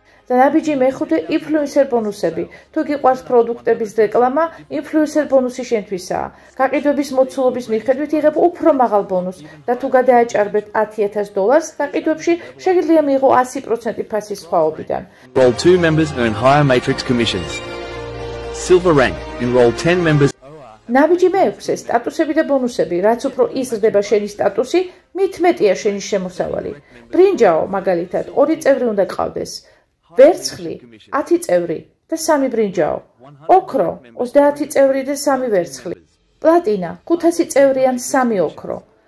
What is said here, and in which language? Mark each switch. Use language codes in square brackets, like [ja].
[ka] და ნაბიჯი მეხუთე, ინფლუენსერ ბონუსები. თუ გიყვარს პროდუქტების რეკლამა, ინფლუენსერ ბონუსი შენთვისაა. გაყიდვების მოცულობის მიხედვით იღებ უფრო მაღალ ბონუსს და თუ გადააჭარბეთ $10,000, გაყიდვებში შეგიძლია მიიღო 100% ფასის სხვაობიდან. [en] Enroll 2 members earn higher matrix commissions. Silver rank. Enroll 10 members. [ka] ნაბიჯი მეექვსე, სტატუსები და ბონუსები. რაც უფრო იზრდება შენი სტატუსი, მით მეტია შენი შემოსავალი. ბრინჯაო, მაგალითად, 2 წევრი უნდა გყავდეს. ვერცხლი 10 წევრი და 3 ბრინჯაო. ოქრო 30 წევრი და 3 ვერცხლი. პლატინა 500 წევრი ან 3 ოქრო.